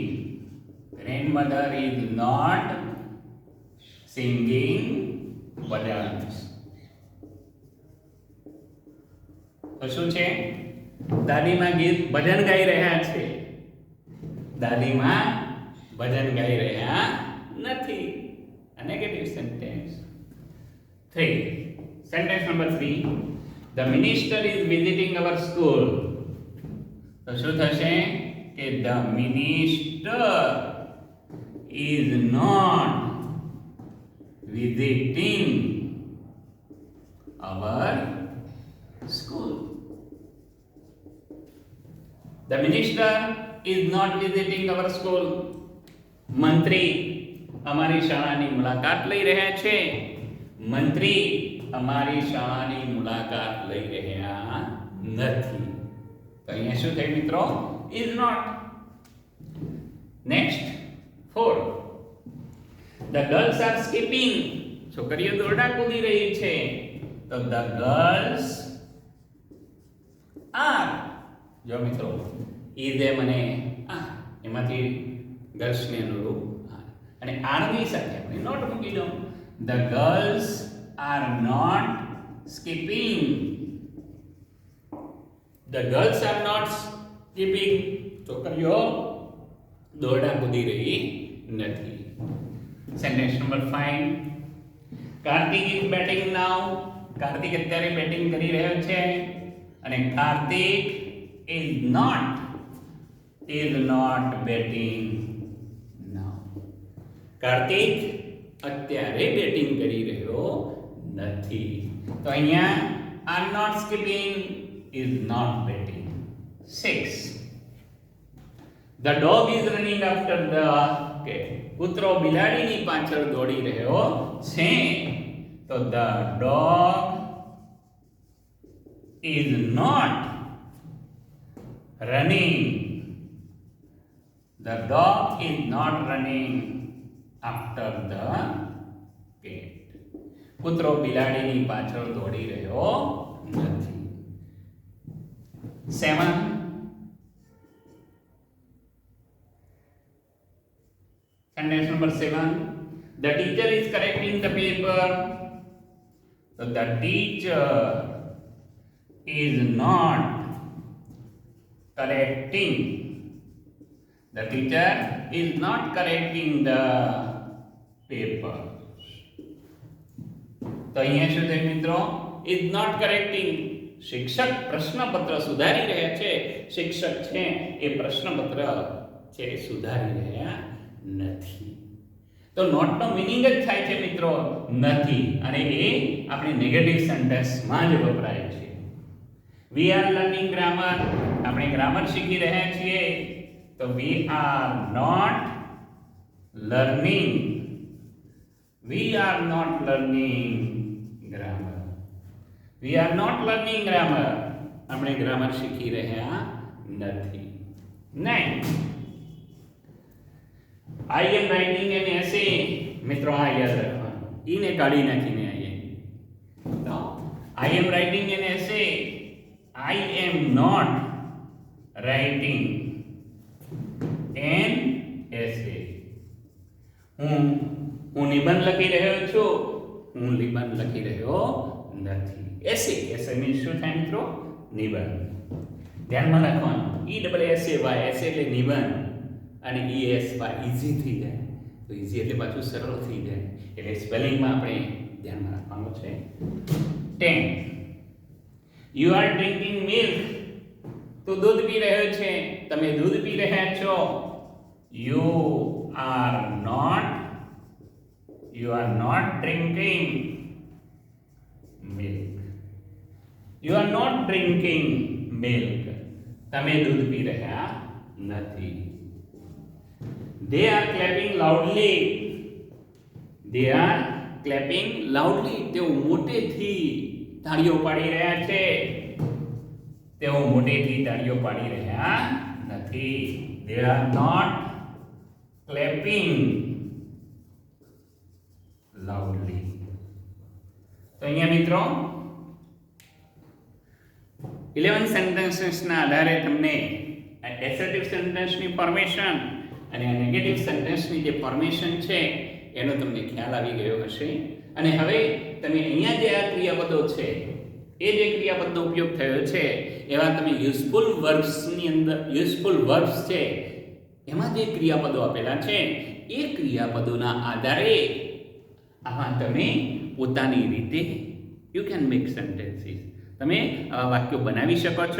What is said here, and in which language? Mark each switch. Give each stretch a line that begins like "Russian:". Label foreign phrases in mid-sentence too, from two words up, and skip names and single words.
English: Grandmother is not singing bhajans.
Gujarati: તો શું છે? દાદીમાં ગીત ભજન ગાઈ રહ્યા છે. દાદીમાં ભજન ગાઈ રહ્યા નથી.
English: A negative sentence. 3. Sentence number 3. The minister is visiting our school.
Gujarati: તો શું થશે કે
English: the minister is not visiting our school. The minister is not visiting our school.
Gujarati: મંત્રી અમારી શાળાની મુલાકાત લઈ રહ્યા છે. મંત્રી અમારી શાળાની મુલાકાત લઈ રહ્યા નથી. તો અહીંયા શું થયું મિત્રો?
English: is not. Next 4. The girls are skipping.
Gujarati: છોકરીઓ દોરડા કૂદી રહી છે.
English: તો the girls are.
Gujarati: જો મિત્રો is એમ અને એમાંથી ગર્લ્સ ને અનુરૂપ અને આર ની સાથે આપણે નોટ મૂકી દો.
English: The girls are not skipping. The girls are not skipping.
Gujarati: છોકરીઓ દોરડા કૂદી રહી નથી.
English: Sentence number 5. કાર્તિક is batting now.
Gujarati: કાર્તિક અત્યારે બેટિંગ કરી રહ્યો છે અને કાર્તિક
English: is not batting now.
Gujarati: કાર્તિક અત્યારે બેટિંગ કરી રહ્યો નથી. તો અહીંયા
English: are not skipping is not batting. 6. The dog is running after the cat.
Gujarati: કૂતરો બિલાડીની પાછળ દોડી રહ્યો છે.
English: તો the dog is not running. The dog is not running after the cat.
Gujarati: કૂતરો બિલાડીની પાછળ દોડી રહ્યો નથી.
English: 7. Sentence number 7. The teacher is correcting the paper. So the teacher is not correcting. The teacher is not correcting the paper.
Gujarati: તો અહીંયા શું થયું મિત્રો?
English: is not correcting.
Gujarati: શિક્ષક પ્રશ્નપત્ર સુધારી રહ્યા છે. શિક્ષક છે એ પ્રશ્નપત્ર છે સુધારી રહ્યા નથી. તો નોટ નો મીનિંગ જ થાય છે મિત્રો નથી, અને એ આપણે નેગેટિવ સેન્ટેન્સમાં જ વપરાય છે.
English: we are learning grammar.
Gujarati: આપણે ગ્રામર શીખી રહ્યા છીએ. તો
English: we are not learning. We are not learning grammar. We are not learning grammar.
Gujarati: આપણે ગ્રામર શીખી રહ્યા નથી.
English: 9. I am writing an essay.
Gujarati: મિત્રો આ યાદ રાખવાનું. ઈને કાઢી નાખીને અહીંયા.
English: તો I am writing an essay. I am not writing an essay.
Gujarati: હું નિબંધ લખી રહ્યો છું. હું નિબંધ લખી રહ્યો નથી. essay મીન્સ શું થાય મિત્રો? નિબંધ. ધ્યાનમાં રાખવાનું. ESSAY એટલે નિબંધ અને ESY ઈઝી થઈ જાય. તો ઈઝી એટલે પાછું સરળ થઈ જાય. એટલે સ્પેલિંગમાં આપણે ધ્યાનમાં રાખવાનું છે.
English: 10. You are drinking milk.
Gujarati: તું દૂધ પી રહ્યો છે. તમે દૂધ પી રહ્યા છો.
English: You are not drinking milk. You are not drinking milk.
Gujarati: તમે દૂધ પી રહ્યા નથી.
English: They are clapping loudly. They are clapping loudly.
Gujarati: તેઓ મોટેથી તાળીઓ પાડી રહ્યા છે. તેઓ મોટેથી તાળીઓ પાડી રહ્યા નથી.
English: They are not clapping loudly.
Gujarati: તો અહીંયા મિત્રો 11 સેન્ટેન્સીસના આધારે તમને એસર્ટિવ સેન્ટેન્સની ફોર્મેશન અને નેગેટિવ સેન્ટેન્સની જે ફોર્મેશન છે એનો તમને ખ્યાલ આવી ગયો હશે. અને હવે તમે અહીંયા જે આ ક્રિયાપદો છે એ જે ક્રિયાપદનો ઉપયોગ થયો છે એવા તમે યુઝફુલ વર્બ્સની અંદર
English: useful verbs
Gujarati: છે એમાં જે ક્રિયાપદો આપેલા છે એ ક્રિયાપદોના આધારે આમાં તમે પોતાની રીતે
English: you can make sentences,
Gujarati: તમે આવા વાક્યો બનાવી શકો છો.